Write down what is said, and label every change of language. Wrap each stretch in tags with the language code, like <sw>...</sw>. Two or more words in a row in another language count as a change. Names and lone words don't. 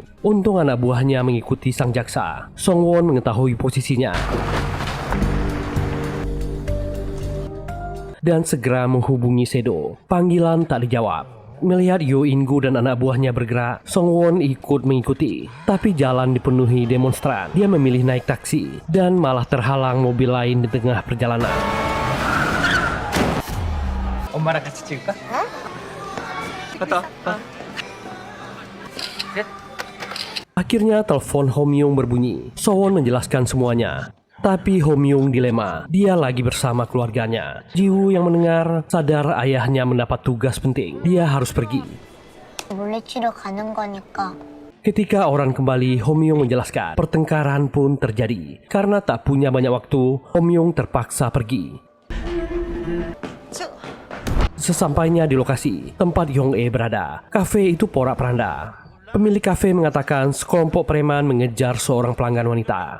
<id>Untung anak buahnya mengikuti sang jaksa. Song-won mengetahui posisinya dan segera menghubungi Sedo. Panggilan tak dijawab. Melihat Yo In-gu dan anak buahnya bergerak, Song-won ikut mengikuti. Tapi jalan dipenuhi demonstran. Dia memilih naik taksi dan malah terhalang mobil lain di tengah perjalanan.</id> <ko>엄마랑 같이 찍을까?</ko> <id>Akhirnya telepon Ho Myung berbunyi. Song-won menjelaskan semuanya. Tapi Ho Myung dilema. Dia lagi bersama keluarganya. Ji-woo yang mendengar sadar ayahnya mendapat tugas penting. Dia harus pergi.</id> <ko>물리치러 가는 거니까.</ko> <id>Ketika orang kembali, Ho Myung menjelaskan. Pertengkaran pun terjadi. Karena tak punya banyak waktu, Ho Myung terpaksa pergi. Sesampainya di lokasi tempat Yong-e berada, kafe itu porak-poranda. Pemilik kafe mengatakan sekelompok preman mengejar seorang pelanggan wanita.</id>